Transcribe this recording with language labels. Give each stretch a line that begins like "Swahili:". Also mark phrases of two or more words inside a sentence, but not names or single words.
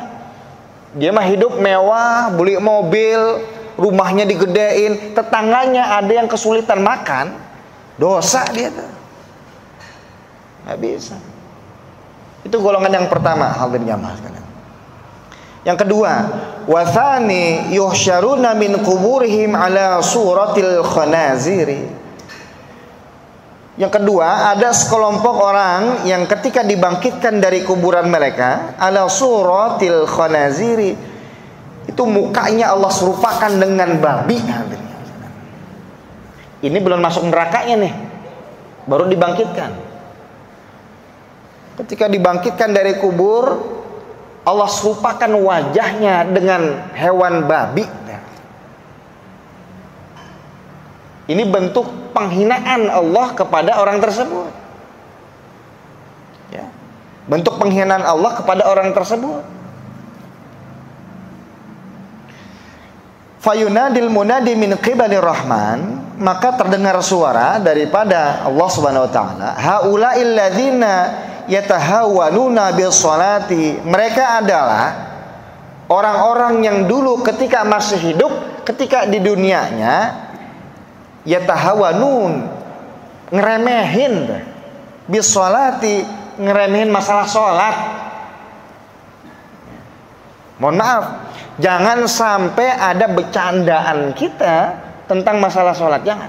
Indonesian: Dia mah hidup mewah, beli mobil, rumahnya digedein, tetangganya ada yang kesulitan makan, dosa dia tuh. Nggak bisa. Itu golongan yang pertama, hadirin jamaah sekalian. Yang kedua,
Arabic: وثانٍ يحشرون من قبورهم على صورة الخنازير.
Indonesian: Yang kedua, ada sekelompok orang yang ketika dibangkitkan dari kuburan mereka
Arabic: على صورة الخنازير,
Indonesian: itu mukanya Allah serupakan dengan babi. Ini belum masuk nerakanya nih, baru dibangkitkan. Ketika dibangkitkan dari kubur, Allah serupakan wajahnya dengan hewan babi. Ini bentuk penghinaan Allah kepada orang tersebut. bentuk penghinaan Allah kepada orang tersebut.
Arabic: فينادي المنادي من قبل الرحمن,
Indonesian: maka terdengar suara daripada Allah
Arabic: سبحانه وتعالى هؤلاء الذين يتهاونون بالصلاة.
Indonesian: Mereka adalah orang-orang yang dulu ketika masih hidup, ketika di dunianya, yatahawwanun, ngeremehin
Arabic: بالصلاة,
Indonesian: ngeremehin masalah sholat. Mohon maaf, jangan sampai ada bercandaan kita tentang masalah sholat, jangan.